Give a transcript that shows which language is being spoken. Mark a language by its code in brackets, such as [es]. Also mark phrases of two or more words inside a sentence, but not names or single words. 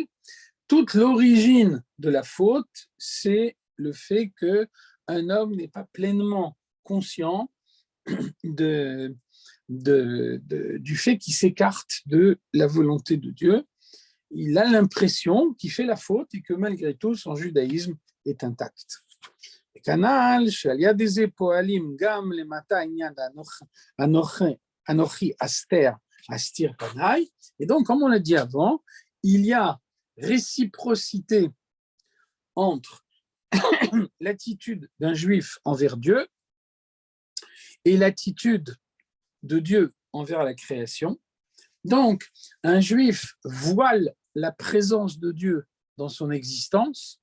[fr] Toute l'origine de la faute, c'est le fait qu'un homme n'est pas pleinement conscient du fait qu'il s'écarte de la volonté de Dieu. Il a l'impression qu'il fait la faute et que malgré tout, son judaïsme est intact. [he] וכנ"ל שעל יד זה פועלים גם למטה עניין אנוכי אסתר אסתיר פניי. [fr] Et donc, comme on l'a dit avant, il y a réciprocité entre l'attitude d'un juif envers Dieu et l'attitude de Dieu envers la création. Donc, un juif voile la présence de Dieu dans son existence.